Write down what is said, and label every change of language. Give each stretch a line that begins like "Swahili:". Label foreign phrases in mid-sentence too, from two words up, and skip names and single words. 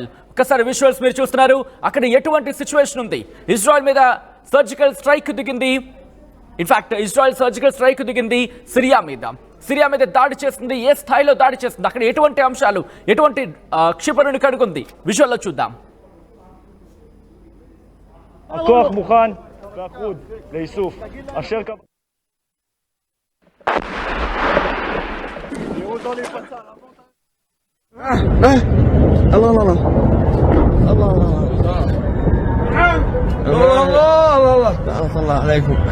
Telugu: ఒకసారి విజువల్స్ మీరు చూస్తున్నారు. అక్కడ ఎటువంటి సిచ్యువేషన్ ఉంది? ఇజ్రాయెల్ మీద
English: surgical strike
Telugu: దిగింది. ఇజ్రాయెల్
English: surgical strike
Telugu: దిగింది సిరియా మీద దాడి చేస్తుంది. ఏ స్థాయిలో దాడి చేస్తుంది, అక్కడ ఎటువంటి అంశాలు, ఎటువంటి క్షిపణిని కడుగుంది, విజువల్లో చూద్దాం.
Arabic: الله الله الله الله الله الله الله تعالى الله عليكم.